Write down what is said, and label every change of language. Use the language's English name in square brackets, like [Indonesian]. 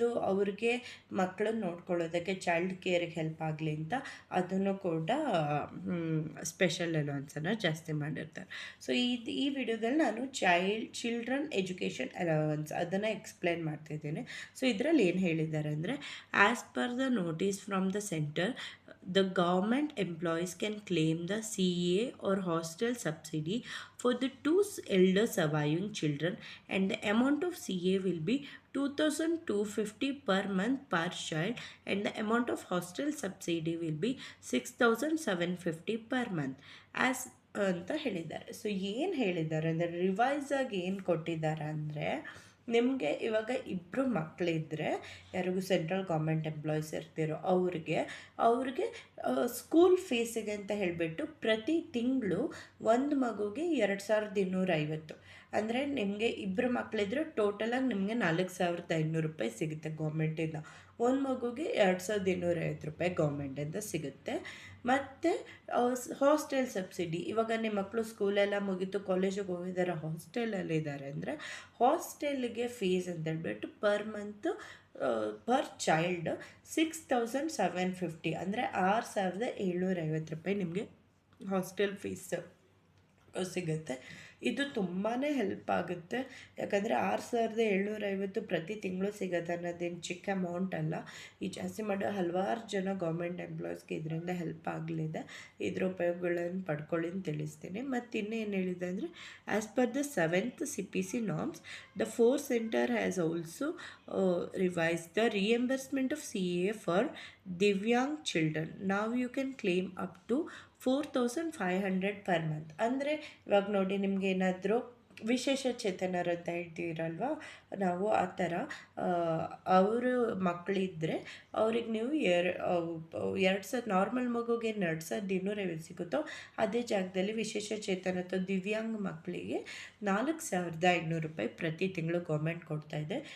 [Kannada] ಅವ್ರಿಗೆ ಮಕ್ಕಳನ್ನ ನೋಡ್ಕೊಳ್ಳೋದಕ್ಕೆ child ಕೇರಿಗೆ help ಆಗಲಿ ಅಂತ ಅದನ್ನು ಕೂಡ ಸ್ಪೆಷಲ್ ಅಲವೆನ್ಸನ್ನು ಜಾಸ್ತಿ ಮಾಡಿರ್ತಾರೆ. ಸೊ ಈ ವಿಡಿಯೋದಲ್ಲಿ ನಾನು ಚಿಲ್ಡ್ರನ್ ಎಜುಕೇಷನ್ ಅಲವೆನ್ಸ್ ಅದನ್ನು ಎಕ್ಸ್ಪ್ಲೇನ್ ಮಾಡ್ತಿದ್ದೀನಿ. ಸೊ ಇದರಲ್ಲಿ ಏನು ಹೇಳಿದ್ದಾರೆ ಅಂದರೆ, [English] as per the notice from the centre, the government employees can claim the CA or hostel subsidy for the two elder surviving children, and the amount of CA will be 2,250 per month per child, and the amount of hostel subsidy will be 6,750 per month as [Kannada] ಅಂತ ಹೇಳಿದ್ದಾರೆ. So ಏನು ಹೇಳಿದ್ದಾರೆ ಅಂದರೆ, revise ಆಗಿ ಏನು ಕೊಟ್ಟಿದ್ದಾರೆ ಅಂದರೆ, ನಿಮಗೆ ಇವಾಗ ಇಬ್ಬರು ಮಕ್ಕಳಿದ್ದರೆ, ಯಾರಿಗೂ ಸೆಂಟ್ರಲ್ ಗೌರ್ಮೆಂಟ್ ಎಂಪ್ಲಾಯೀಸ್ ಇರ್ತಿರೋ ಅವ್ರಿಗೆ ಸ್ಕೂಲ್ ಫೀಸಿಗೆ ಅಂತ ಹೇಳಿಬಿಟ್ಟು ಪ್ರತಿ ತಿಂಗಳು ಒಂದು ಮಗುಗೆ 2,250. ಅಂದರೆ ನಿಮಗೆ ಇಬ್ಬರು ಮಕ್ಕಳಿದ್ರೆ ಟೋಟಲಾಗಿ ನಿಮಗೆ 4,500 ರೂಪಾಯಿ ಸಿಗುತ್ತೆ ಗೌರ್ಮೆಂಟಿಂದ. ಒಂದು ಮಗುಗೆ 2,250 ರೂಪಾಯಿ ಗೌರ್ಮೆಂಟಿಂದ ಸಿಗುತ್ತೆ. ಮತ್ತು ಹಾಸ್ಟೆಲ್ ಸಬ್ಸಿಡಿ, ಇವಾಗ ನಿಮ್ಮ ಮಕ್ಕಳು ಸ್ಕೂಲೆಲ್ಲ ಮುಗೀತು, ಕಾಲೇಜಿಗೆ ಹೋಗಿದ್ದಾರೆ, ಹಾಸ್ಟೆಲಲ್ಲಿದ್ದಾರೆ ಅಂದರೆ ಹಾಸ್ಟೆಲ್ಗೆ ಫೀಸ್ ಅಂತ ಹೇಳ್ಬಿಟ್ಟು [English] per month per child [Kannada] 6,750 ಅಂದರೆ 6,750 ರೂಪಾಯಿ ನಿಮಗೆ ಹಾಸ್ಟೆಲ್ ಫೀಸ್ ಸಿಗುತ್ತೆ. ಇದು ತುಂಬಾ ಹೆಲ್ಪ್ ಆಗುತ್ತೆ, ಯಾಕಂದರೆ 6,750 ಪ್ರತಿ ತಿಂಗಳು ಸಿಗುತ್ತೆ ಅನ್ನೋದೇನು ಚಿಕ್ಕ ಅಮೌಂಟ್ ಅಲ್ಲ. ಈ ಜಾಸ್ತಿ ಮಾಡೋ ಹಲವಾರು ಜನ ಗೌರ್ಮೆಂಟ್ ಎಂಪ್ಲಾಯೀಸ್ಗೆ ಇದರಿಂದ ಹೆಲ್ಪ್ ಆಗಲಿದೆ. ಇದರ ಉಪಯೋಗಗಳನ್ನು ಪಡ್ಕೊಳ್ಳಿ ಅಂತ ತಿಳಿಸ್ತೀನಿ. ಮತ್ತು ಇನ್ನೇನು ಹೇಳಿದೆ ಅಂದರೆ, [English] As per the 7th CPC norms, the 4th center has also revised the reimbursement of CA for Divyang children. Now you can claim up to 4,500 per month. [Kannada] ಅಂದರೆ ಇವಾಗ ನೋಡಿ, ನಿಮ್ಗೆ ಏನಾದರೂ ವಿಶೇಷ ಚೇತನರು ಅಂತ ಹೇಳ್ತೀರಲ್ವ, ನಾವು ಆ ಥರ ಅವರು ಮಕ್ಕಳಿದ್ದರೆ ಅವ್ರಿಗೆ ನೀವು 2,000, ನಾರ್ಮಲ್ ಮಗುಗೆ 2,250 ಸಿಗುತ್ತೋ ಅದೇ ಜಾಗದಲ್ಲಿ ವಿಶೇಷ ಚೇತನ ಅಥವಾ ದಿವ್ಯಾಂಗ ಮಕ್ಕಳಿಗೆ 4,500 ರೂಪಾಯಿ ಪ್ರತಿ ತಿಂಗಳು ಗೌರ್ಮೆಂಟ್ ಕೊಡ್ತಾಯಿದೆ.